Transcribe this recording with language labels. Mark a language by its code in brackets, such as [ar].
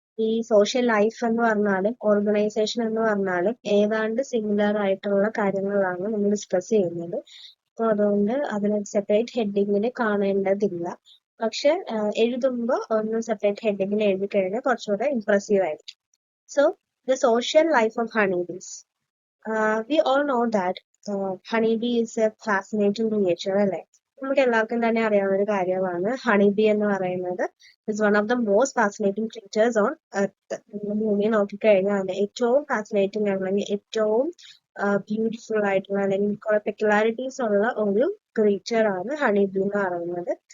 [ml] ഈ social life എന്ന് പറഞ്ഞാലും ഓർഗനൈസേഷൻ എന്ന് പറഞ്ഞാലും ഏതാണ്ട് സിമിലർ ആയിട്ടുള്ള കാര്യങ്ങളാണ് നമ്മൾ ഡിസ്കസ് ചെയ്യുന്നത്. അപ്പൊ അതുകൊണ്ട് അതിന് സെപ്പറേറ്റ് ഹെഡിങ്ങിൽ കാണേണ്ടതില്ല. പക്ഷെ എഴുതുമ്പോൾ ഒന്ന് സെപ്പറേറ്റ് ഹെഡിങ്ങിൽ എഴുതി കഴിഞ്ഞാൽ കുറച്ചുകൂടെ ഇംപ്രസീവ് ആയിരിക്കും. [en] So, the social life of honeybees. We all know that honeybee is a fascinating creature, [ml] അല്ലേ? നമുക്ക് എല്ലാവർക്കും തന്നെ അറിയാവുന്ന ഒരു കാര്യമാണ് ഹണിബി എന്ന് പറയുന്നത് [en] Is one of the most fascinating creatures on earth. [ml] ഭൂമിയെ നോക്കിക്കഴിഞ്ഞാൽ ഏറ്റവും ഫാസിനേറ്റിംഗ് അല്ലെങ്കിൽ ഏറ്റവും ബ്യൂട്ടിഫുൾ ആയിട്ടുള്ള അല്ലെങ്കിൽ കുറെ പെക്യുലാരിറ്റീസ് ഉള്ള ഒരു ക്രീച്ചർ ആണ് ഹണിബി എന്ന് പറയുന്നത്.